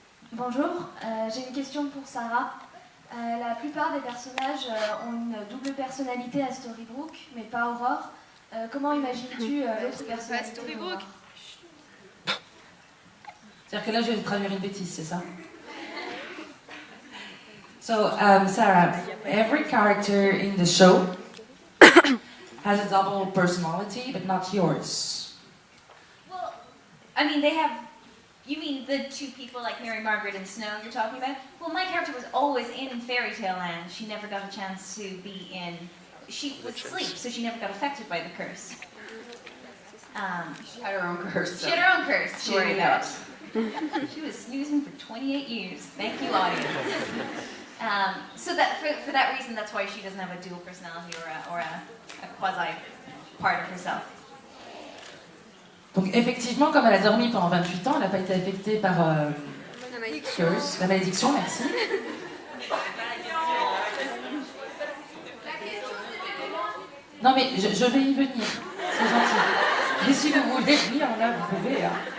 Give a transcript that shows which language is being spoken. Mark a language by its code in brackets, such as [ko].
[fr] Bonjour, j'ai une question pour Sarah. La plupart des personnages ont une double personnalité à Storybrooke, mais pas Aurore. Comment imagines-tu l'autre personnalité Storybrooke? C'est-à-dire que là, je vais vous traduire une bêtise, c'est ça? [en] So, Sarah, every character in the show has a double personality, but not yours. Well, I mean, they have... You mean the two people like Mary Margaret and Snow you're talking about? Well, my character was always in Fairy Tale Land. She never got a chance to be in... She was asleep, so she never got affected by the curse. She had her own curse. She had her own curse to worry about. That. She was snoozing for 28 years. Thank you, audience. So that for that reason, that's why she doesn't have a dual personality or a quasi part of herself. [fr] Donc effectivement, comme elle a dormi pendant 28 ans, elle n'a pas été affectée par curse, la malédiction, merci. Non mais je vais y venir, c'est gentil. Mais si vous voulez venir là, vous pouvez. Hein.